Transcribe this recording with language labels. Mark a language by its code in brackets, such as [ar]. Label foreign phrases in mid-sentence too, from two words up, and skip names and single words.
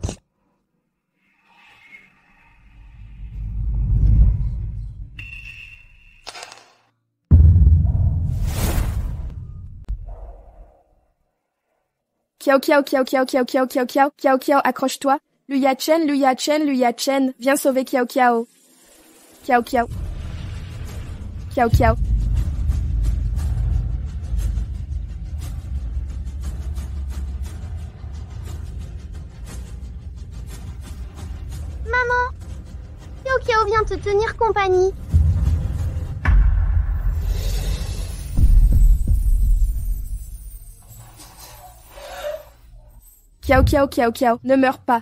[fr] Xiao Xiao, Xiao Xiao, Xiao Xiao, Xiao Xiao, Xiao Xiao, accroche-toi. Lu Yachen, Lu Yachen, Lu Yachen, viens sauver Xiao Xiao. Xiao Xiao. Xiao Xiao. Maman, Xiao Xiao vient te tenir compagnie. Xiao Xiao, Xiao Xiao, ne meurs pas.